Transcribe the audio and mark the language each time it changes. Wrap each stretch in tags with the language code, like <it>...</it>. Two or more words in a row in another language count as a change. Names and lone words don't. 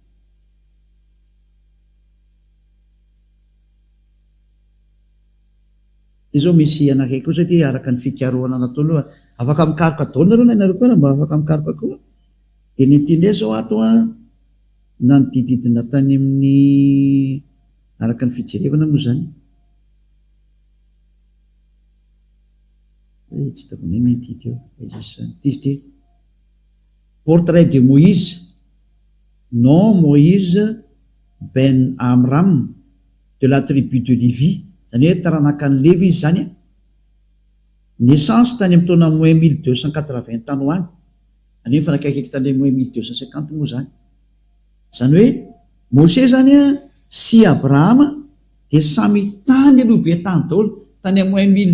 <mg>ty zao misy anakaiky koa zay ty araka ny fikaroana nataony aloha afaka mikaroka daholo nareo na inareo koa raha mba afaka mikaroka koa de ny ty ndray zao ato na ny dididina tany amin'ny araka ny fijerevana moa zany tsy hitako nay mety teo izy ty</mg> <fr>portrait de Moïse non Moïse ben Amram de la tribu de Lévi</fr> <mg>zany hoe taranakan'ny Lévi izy zany naissance tany amin'ny taona moins 1280 tany ho any any hoe fanakaiky tany moins 1250 moa zany zany hoe Mose zany sy Abrahama de samy tany aloha be tany daholo tany moins</mg>